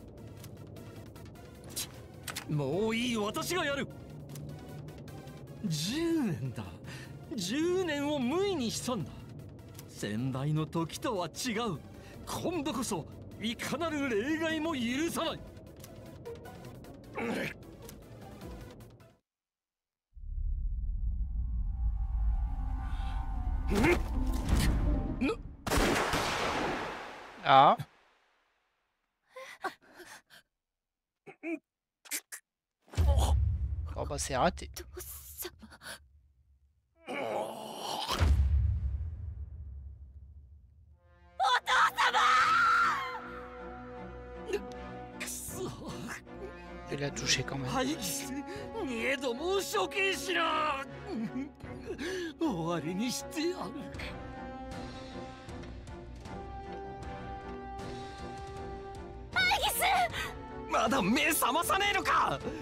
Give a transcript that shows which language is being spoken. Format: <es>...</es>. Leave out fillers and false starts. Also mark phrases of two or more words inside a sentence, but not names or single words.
<ja>もういい、私がやる。10年だ。10年を無意にしたんだ。先代の時とは違う。今度こそいかなる例外も許さない。 Ah.</ja> <fr>Oh bah c'est raté. Il l'a touché quand même.</fr> <ja>二度も処刑しな。終わりにしてやる。まだ目覚まさねえのか。</ja>